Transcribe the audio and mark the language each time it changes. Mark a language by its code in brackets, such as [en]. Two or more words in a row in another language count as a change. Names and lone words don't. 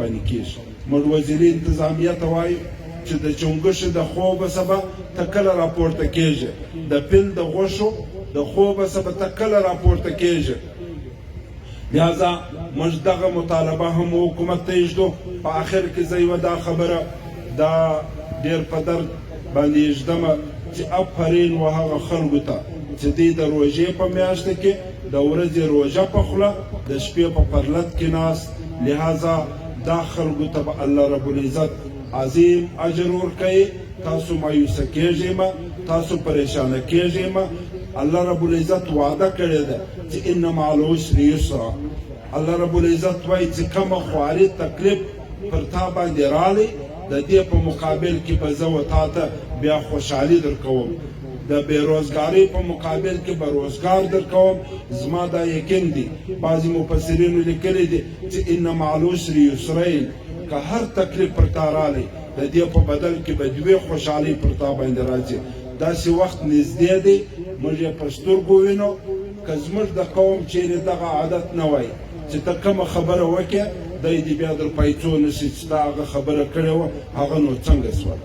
[ps] باندې کېږي موږ وزیري انتظامیه ته وایو چې د چونګښې د خوبه سبا ته کله راپورته کېږي د پیل د غوښو د خوبه سبا ته کله راپورته کېږي لہذا موږ دغه مطالبه هم حکومت ته ږدو په آخر کې زه یوه دا خبره دا ډېر په درد باندې ږدمه چې افرین و هغه خلکو ته چې دوی د روژې په میاشته کې د ورځې روژه په خوله د شپې په پرلت کې ناست. لہذا دا خلکو ته به [ar] الله رب العزت [ps] عظیم اجر ورکوي. تاسو مایوسه کیږئ مه، تاسو پریشانه کیږئ مه. [ar] الله رب العزت [ps] وعده کړې ده چې [ar] ان مع العسر یسرا. الله رب العزت [ps] وایي چې کومه خواري تکلیف پر تا باندې رالی، د دې په مقابل کې به زه و تا ته بیا خوشحالي درکوم. د بیروزګارۍ په مقابل کې به روزګار درکوم. زما دا یقین دی. بعضې مفسرینو لیکلی دی چې [ar] ان مع العسر یسرین، [ps] که هر تکلیف پر تا رالی، د دې په بدل کې به دوې خوشحالۍ پر تا باندې راځي. داسې وخت نږدې دی، موږ یې په سترګو وینو. که زموږ د قوم چیرې دغه عادت نه وای چې ته کومه خبره وکړې دی دې بیا در پیسو نشي چې تا هغه خبره کړې وه هغه نو څنګه سوله.